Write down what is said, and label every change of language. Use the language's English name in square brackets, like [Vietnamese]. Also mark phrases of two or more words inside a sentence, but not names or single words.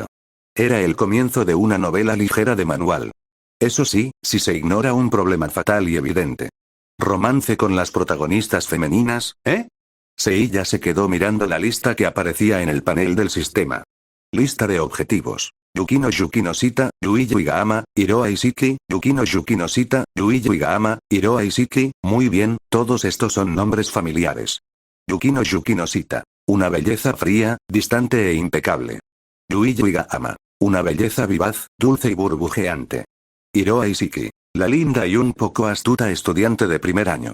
[Spanish] Era el comienzo de una novela ligera de manual. Eso sí, si se ignora un problema fatal y evidente. Romance con las protagonistas femeninas, ¿eh? Seiya se quedó mirando la lista que aparecía en el panel del sistema. Lista de objetivos. Yukino Shita, Yuichi Igahama, Hiroa Ishiki, Yukino Shita, Yuichi Igahama, Hiroa Ishiki, muy bien, todos estos son nombres familiares. Yukino Shita. Una belleza fría, distante e impecable. Yuichi Igahama. Una belleza vivaz, dulce y burbujeante. Hiroa Ishiki. La linda y un poco astuta estudiante de primer año.